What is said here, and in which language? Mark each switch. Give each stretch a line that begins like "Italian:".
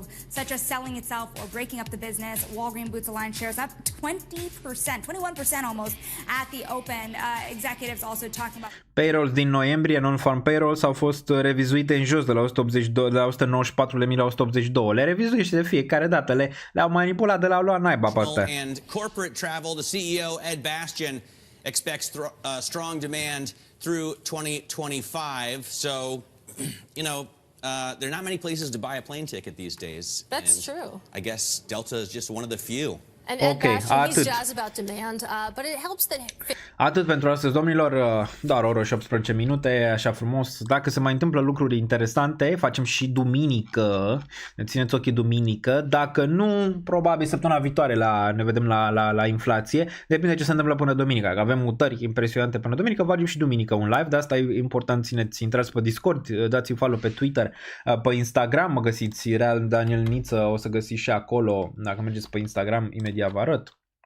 English: Such as selling itself or breaking up the business. Walgreens Boots Alliance shares up 20%, 21% almost at the open. Executives also talking about
Romanian: payrolls din noiembrie, non-farm payrolls, au fost revizuite în jos de la 182, de la 194.000 la 182. Le revizuiește de fiecare dată, le-au manipulat de la luat naiba pe astea.
English: And corporate travel, the CEO Ed Bastian expects strong demand through 2025. So, you know, there are not many places to buy a plane ticket these days. That's true. I guess Delta is just one of the few. And Ed Bastian, he's jazzed about demand, but it helps that...
Romanian: Atât pentru astăzi, domnilor, doar o oră și 18 minute, așa frumos. Dacă se mai întâmplă lucruri interesante, facem și duminică, ne țineți ochii duminică. Dacă nu, probabil săptămâna viitoare ne vedem la inflație. Depinde ce se întâmplă până duminică. Dacă avem mutări impresionante până duminică, facem și duminică un live. De asta e important, intrați pe Discord, dați-mi follow pe Twitter, pe Instagram, mă găsiți Real Daniel Niță, o să găsiți și acolo, dacă mergeți pe Instagram, imediat vă arăt.